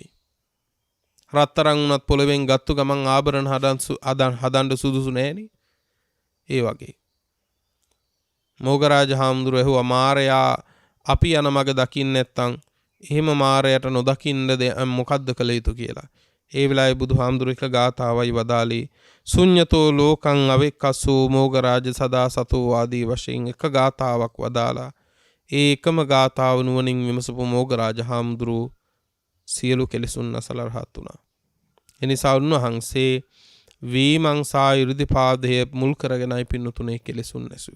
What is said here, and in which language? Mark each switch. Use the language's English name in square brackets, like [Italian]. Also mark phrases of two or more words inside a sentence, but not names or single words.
[Sinhala] රත්තරන් උනත් පොළවෙන් ගත්තු ගමන් ආභරණ හදන්න සුදුසු නෑනේ. ඒ වගේ. මොගරාජ හාමුදුරුවෝ ඇහුවා මාරයා අපි යන මග දකින්න නැත්තම් එහෙම මාරයට නොදකින්න මොකද්ද කළ යුතු කියලා. ඒ වෙලාවේ බුදුහාමුදුරුවෝ එක ගාථාවයි වදාළේ [Pali] ශුඤ්ඤතෝ ලෝකං අවෙක්කසෝ මොගරාජ සදා සතෝ [Sinhala] ආදී වශයෙන් එක ගාථාවක් වදාලා ඒ එකම ගාථාව නුවණින් විමසපු මොගරාජ හාමුදුරුවෝ සියලු කෙලෙසුන් නැසලා රහත් වුණා. එනිසා උන්වහන්සේ වීමංසා 이르දිපාදය මුල් කරගෙනයි පින්නතුනේ කෙලෙසුන් නැසුවේ.